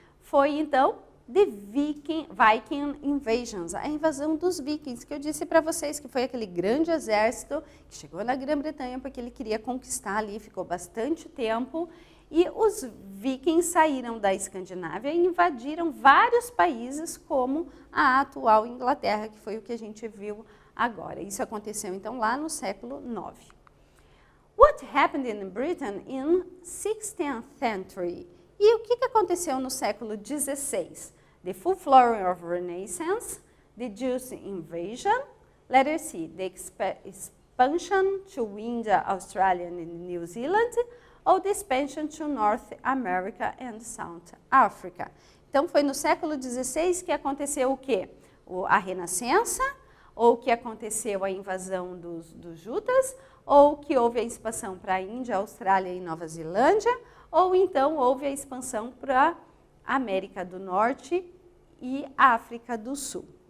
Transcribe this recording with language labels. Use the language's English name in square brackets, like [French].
[Portuguese] Foi então [English] The Viking Invasions, [Portuguese] a invasão dos vikings, que eu disse para vocês que foi aquele grande exército que chegou na Grã-Bretanha porque ele queria conquistar ali, ficou bastante tempo, e os vikings saíram da Escandinávia e invadiram vários países como a atual Inglaterra, que foi o que a gente viu agora. Isso aconteceu então lá no século IX. [English] What happened in Britain in 16th century? [Portuguese] E o que aconteceu no século XVI? [English] The full flowering of Renaissance, the Jewish invasion, letter C, the expansion to India, Australia and New Zealand, ou the expansion to North America and South Africa. [Portuguese] Então foi no século XVI que aconteceu o quê? A Renascença, ou que aconteceu a invasão dos jutas, ou que houve a expansão para a Índia, Austrália e Nova Zelândia, ou então houve a expansão para a América do Norte e África do Sul.